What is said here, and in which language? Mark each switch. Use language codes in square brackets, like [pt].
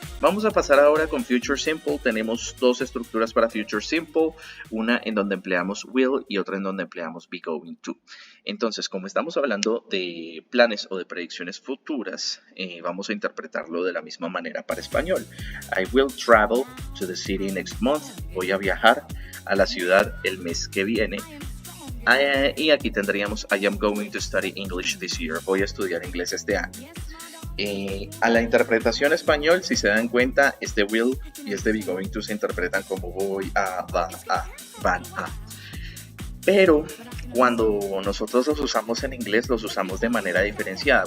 [es] Vamos a pasar ahora con Future Simple. Tenemos dos estructuras para Future Simple, una en donde empleamos will y otra en donde empleamos be going to. Entonces, como estamos hablando de planes o de predicciones futuras, vamos a interpretarlo de la misma manera para español. [en] I will travel to the city next month. [es] Voy a viajar a la ciudad el mes que viene. Y aquí tendríamos [en] I am going to study English this year. [es] Voy a estudiar inglés este año. A la interpretación español, si se dan cuenta, este will y este be going to se interpretan como voy a, va a, van a. Pero cuando nosotros los usamos en inglés, los usamos de manera diferenciada.